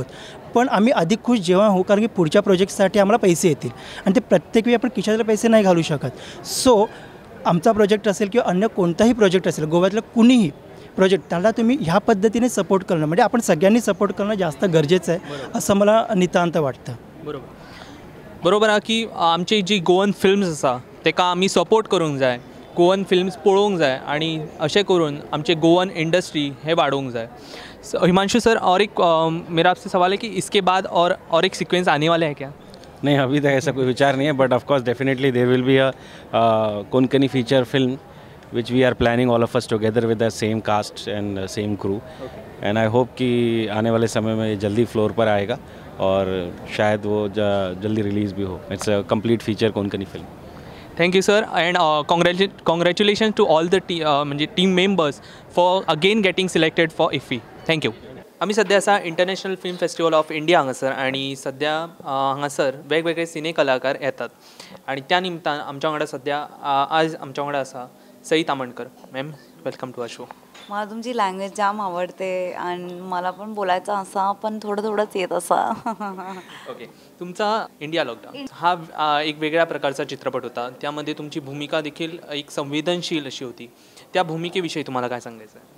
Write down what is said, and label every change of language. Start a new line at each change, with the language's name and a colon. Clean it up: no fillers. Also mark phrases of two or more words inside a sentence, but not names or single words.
Marathi: पण आम्ही अधिक खुश जेव्हा होऊ, कारण की पुढच्या प्रोजेक्टसाठी आम्हाला पैसे येतील आणि ते प्रत्येक वेळी आपण खिशातले पैसे नाही घालू शकत. सो आमचा प्रोजेक्ट असेल किंवा अन्य कोणताही प्रोजेक्ट असेल, गोव्यातलं कुणीही प्रोजेक्ट, त्याला तुम्ही ह्या पद्धतीने सपोर्ट करणं म्हणजे आपण सगळ्यांनी सपोर्ट करणं जास्त गरजेचं आहे असं मला नितांत वाटतं.
Konkani: बरोबर आहे की आमची जी
English: Goan films
Konkani: आसा तेका आमी सपोर्ट करूंक जाय,
English: Goan films
Konkani: पळोवंक जाय आणि अशें करून आमचे
English: Goan industry
Konkani: हे वाडोवंक जाय.
Hindi: हिमांशु सर, और एक मेरा आपसे सवाल है कि इसके बाद और एक सीक्वेंस आने वाले हैं क्या? नहीं, अभी तक ऐसा कोई विचार नहीं है,
English: But of course definitely there will be a Konkani feature film which we are planning all of us together with the same cast and same crew. And I hope
Hindi: कि आने वाले समय में ये जल्दी फ्लोर पर आएगा और शायद वो जल्दी रिलीज़ भी हो.
English: It's a complete feature Konkani film. Thank you sir and congratulation to all the म्हणजे team members for again getting selected for IFFI. Thank you.
Konkani: आम्ही सध्या असा इंटरनॅशनल फिल्म फेस्टिवल ऑफ इंडिया हांगासर आणि सध्या हांगासर वेगवेगळे सिने कलाकार येतात आणि त्या निमतान आमच्या वांगडा सध्या आज आमच्या वांगडा आसा सई तामणकर.
English: मॅम, Welcome to our show.
Marathi: मला तुमची लँग्वेज जाम आवडते आणि मला पण बोलायचं असा पण थोडंच येत असा. ओके, तुमचा इंडिया लॉकडाऊन हा एक वेगळ्या प्रकारचा चित्रपट होता. त्यामध्ये तुमची भूमिका देखील एक संवेदनशील अशी होती. त्या भूमिकेविषयी तुम्हाला काय सांगायचं आहे?